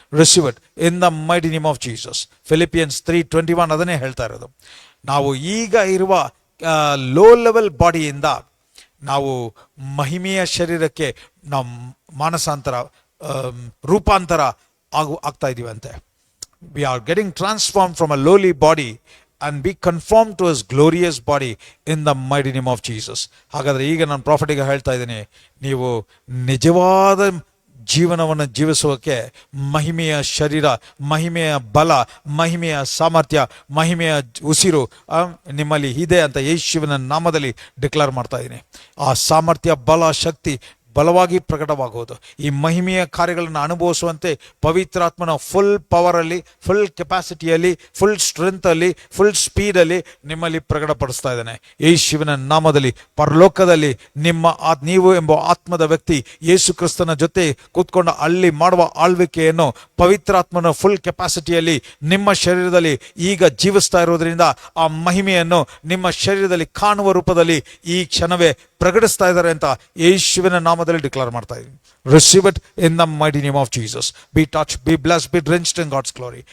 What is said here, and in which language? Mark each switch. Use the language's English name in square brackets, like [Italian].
[English] Receive it in the mighty name of Jesus. Philippians 3:21 [Kannada] ಅದನ್ನೇ ಹೇಳ್ತಾ ಇರೋದು. ನಾವು ಈಗ ಇರುವ ಲೋ ಲೆವೆಲ್ ಬಾಡಿಯಿಂದ ನಾವು ಮಹಿಮೆಯ ಶರೀರಕ್ಕೆ ನಾವು ಮಾನಸಾಂತರ, ರೂಪಾಂತರ ಆಗ್ತಾ ಇದ್ದೀವಂತೆ. [English] We are getting transformed from a lowly body and be conformed to his glorious body in the mighty name of Jesus. [Kannada] ಹಾಗಾದರೆ ಈಗ ನಾನು ಪ್ರಾಫಿಟಿಗೆ ಹೇಳ್ತಾ ಇದ್ದೀನಿ, ನೀವು ನಿಜವಾದ ಜೀವನವನ್ನು ಜೀವಿಸೋಕೆ ಮಹಿಮೆಯ ಶರೀರ, ಮಹಿಮೆಯ ಬಲ, ಮಹಿಮೆಯ ಸಾಮರ್ಥ್ಯ, ಮಹಿಮೆಯ ಉಸಿರು ನಿಮ್ಮಲ್ಲಿ ಇದೆ ಅಂತ ಯೇಸುವಿನ ನಾಮದಲ್ಲಿ ಡಿಕ್ಲೇರ್ ಮಾಡ್ತಾ ಇದ್ದೀನಿ. ಆ ಸಾಮರ್ಥ್ಯ, ಬಲ, ಶಕ್ತಿ ಬಲವಾಗಿ ಪ್ರಕಟವಾಗುವುದು. ಈ ಮಹಿಮೆಯ ಕಾರ್ಯಗಳನ್ನು ಅನುಭವಿಸುವಂತೆ ಪವಿತ್ರಾತ್ಮನ ಫುಲ್ ಪವರಲ್ಲಿ, ಫುಲ್ ಕೆಪಾಸಿಟಿಯಲ್ಲಿ, ಫುಲ್ ಸ್ಟ್ರೆಂತಲ್ಲಿ, ಫುಲ್ ಸ್ಪೀಡಲ್ಲಿ ನಿಮ್ಮಲ್ಲಿ ಪ್ರಕಟಪಡಿಸ್ತಾ ಇದ್ದಾನೆ ಯೇಸುವಿನ ನಾಮದಲ್ಲಿ. ಪರಲೋಕದಲ್ಲಿ ನೀವು ಎಂಬ ಆತ್ಮದ ವ್ಯಕ್ತಿ ಯೇಸು ಕ್ರಿಸ್ತನ ಜೊತೆ ಕೂತ್ಕೊಂಡು ಅಲ್ಲಿ ಮಾಡುವ ಆಳ್ವಿಕೆಯನ್ನು ಪವಿತ್ರಾತ್ಮನ ಫುಲ್ ಕೆಪಾಸಿಟಿಯಲ್ಲಿ ನಿಮ್ಮ ಶರೀರದಲ್ಲಿ ಈಗ ಜೀವಿಸ್ತಾ ಇರೋದ್ರಿಂದ ಆ ಮಹಿಮೆಯನ್ನು ನಿಮ್ಮ ಶರೀರದಲ್ಲಿ ಕಾಣುವ ರೂಪದಲ್ಲಿ ಈ ಕ್ಷಣವೇ ಪ್ರಕಟಿಸ್ತಾ ಇದ್ದಾರೆ ಅಂತ ಯೇಸುವಿನ ನಾಮದಲ್ಲಿ ಡಿಕ್ಲೇರ್ ಮಾಡ್ತಾ ಇದ್ದೀನಿ. [English] Receive it in the mighty name of Jesus. Be touched, be blessed, be drenched in God's glory.